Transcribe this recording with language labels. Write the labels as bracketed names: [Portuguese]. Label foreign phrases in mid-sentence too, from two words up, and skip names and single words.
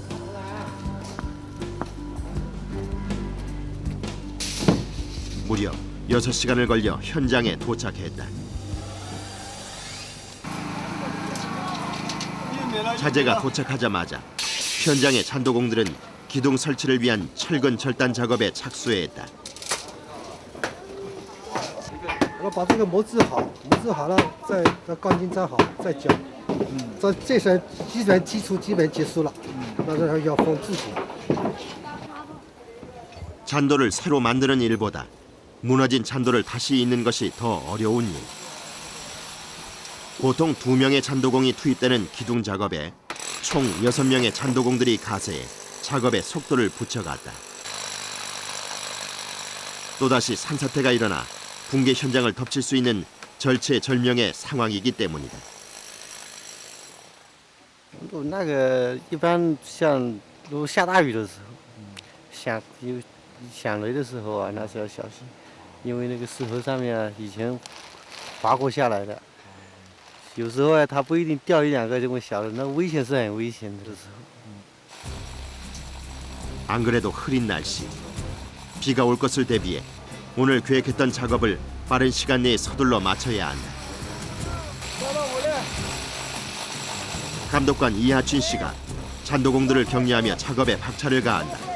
[Korean] 무려 6시간을 걸려 현장에 도착했다. 자재가 도착하자마자 현장의 잔도공들은 기둥 설치를 위한 철근 절단 작업에 착수했다. [Chinese] 我把这个磨制好，磨制好了再钢筋扎好再浇。这算基础基本结束了，那这要封制型。 [Korean] 잔도를 새로 만드는 일보다 무너진 잔도를 다시 잇는 것이 더 어려운 일. 보통 2명의 잔도공이 투입되는 기둥 작업에 총 6명의 잔도공들이 가세해 작업의 속도를 붙여갔다. 또다시 산사태가 일어나 붕괴 현장을 덮칠 수 있는 절체절명의 상황이기 때문이다. [Chinese] 那个一般像如果下大雨的时候，响雷的时候啊，那是要小心，因为那个石头上面啊以前滑过下来的，有时候啊它不一定掉1、2个这么小的，那危险是很危险的时候。 [Korean] 안 그래도 흐린 날씨. 비가 올 것을 대비해 오늘 계획했던 작업을 빠른 시간 내에 서둘러 마쳐야 한다. 감독관 이하춘 씨가 잔도공들을 격려하며 작업에 박차를 가한다.